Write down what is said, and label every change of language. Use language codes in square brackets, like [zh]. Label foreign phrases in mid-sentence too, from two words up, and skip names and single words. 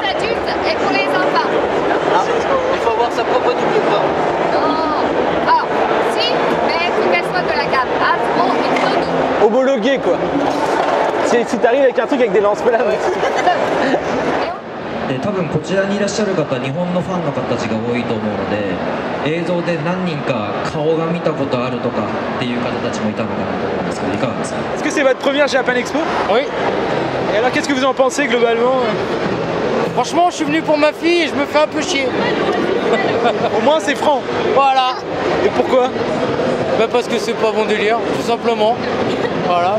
[fr] pour les adultes et pour les enfants. Il faut avoir sa propre double croix. Non. Ah, si, mais il faut qu'elle soit de la gamme Afro et Sony. Homologué quoi! Si t'arrives avec un truc avec des lance-flammes. [ja] で多分こちらにいらっしゃる方日本のファンの方たちが多いと思うので映像で何人か顔が見たことあるとかっていう方たちもいたのかなと思うんですけどいかがですか？ [fr] Est-ce que c'est votre première Japan Expo? Oui. Et alors qu'est-ce que vous en pensez globalement? Franchement, je suis venu pour ma fille et je me fais un peu chier. Au moins c'est franc. Voilà. Et pourquoi? Bah parce que c'est pas mon délire, tout simplement. Voilà.